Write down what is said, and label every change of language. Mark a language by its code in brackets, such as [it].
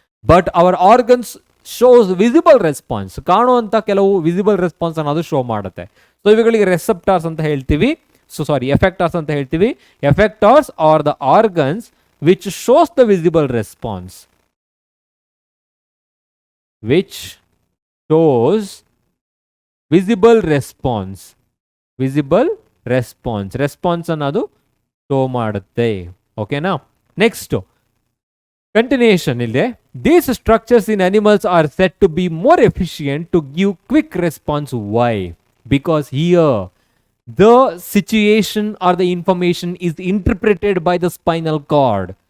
[en] But our organs shows visible response. [kn] ಕಾಣುವಂಥ ಕೆಲವು visible response ಅನ್ನೋದು show ಮಾಡುತ್ತೆ. ಸೊ ಇವುಗಳಿಗೆ ರೆಸೆಪ್ಟಾರ್ಸ್ ಅಂತ ಹೇಳ್ತೀವಿ. ಎಫೆಕ್ಟಾರ್ಸ್ ಅಂತ ಹೇಳ್ತೀವಿ. [en] Effectors are the organs which shows the visible response. which shows visible response. Visible response. [kn] Response ಅನ್ನೋದು ಶೋ ಮಾಡುತ್ತೆ. ಓಕೆನಾ? ನೆಕ್ಸ್ಟ್ ಕಂಟಿನ್ಯೂಷನ್ ಇದೆ. [en] These structures in animals are said to be more efficient to give quick response. Why? Because here the situation or the information is interpreted by the spinal cord.